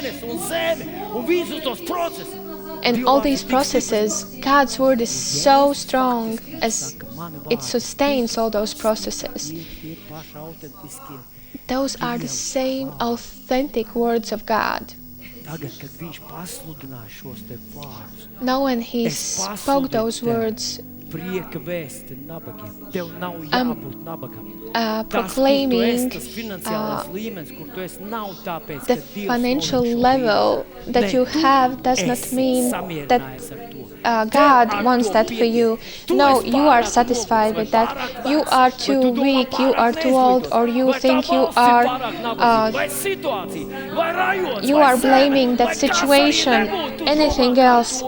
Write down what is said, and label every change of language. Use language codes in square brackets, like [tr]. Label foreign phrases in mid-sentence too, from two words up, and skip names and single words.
[en] And all these processes, God's word is so strong as it sustains all those processes. Those are the same authentic words of God. Now when he spoke those words, [lv] Prieka Vests nabagiem. Tev nav [en] I'm [lv] jābūt nabagam. [en] proclaiming the financial level that you have does not mean that God wants that for you. No, you are satisfied with that. You are too weak, you are too old, or you think you are blaming that situation, anything else.